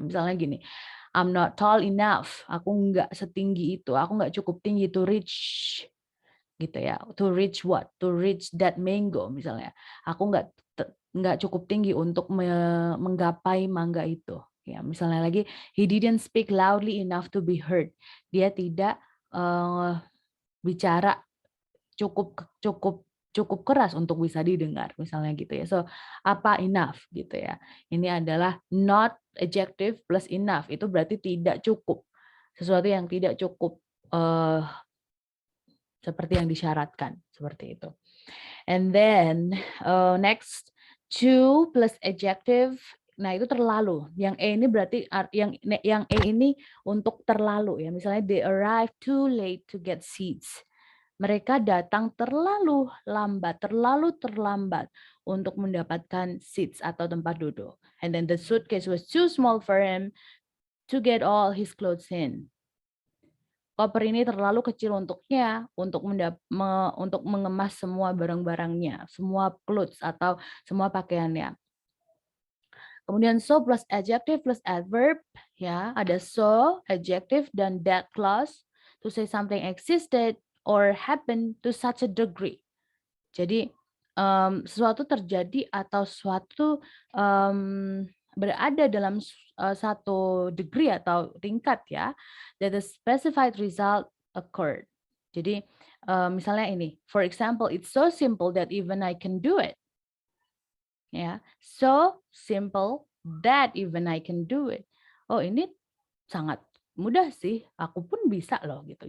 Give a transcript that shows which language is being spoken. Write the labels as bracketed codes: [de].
[id] Misalnya gini, [en] I'm not tall enough. [id] Aku nggak setinggi itu. Aku nggak cukup tinggi to reach gitu ya. [en] To reach what? To reach that mango [id] misalnya. Aku nggak cukup tinggi untuk menggapai mangga itu. [en] Ya, misalnya lagi, he didn't speak loudly enough to be heard. [id] Dia tidak bicara cukup keras untuk bisa didengar, misalnya gitu ya. So, apa enough gitu ya. Ini adalah not adjective plus enough. Itu berarti tidak cukup. Sesuatu yang tidak cukup seperti yang disyaratkan, seperti itu. [en] And then next, to plus adjective. [id] Nah, itu terlalu. Yang E ini berarti yang E ini untuk terlalu ya. [en] Misalnya they arrive too late to get seats. [id] Mereka datang terlalu terlambat untuk mendapatkan seats atau tempat duduk. [en] And then the suitcase was too small for him to get all his clothes in. [id] Koper ini terlalu kecil untuknya untuk mengemas semua barang-barangnya, semua clothes atau semua pakaiannya. Kemudian so plus adjective plus adverb, ya ada so, adjective, dan that clause [en] to say something existed or happened to such a degree. [id] Jadi sesuatu terjadi atau sesuatu berada dalam satu degree atau tingkat ya, [en] that the specified result occurred. [id] Jadi misalnya ini, [en] for example, it's so simple that even I can do it. Ya, so simple that even I can do it. [id] Oh, ini sangat mudah sih, aku pun bisa loh gitu.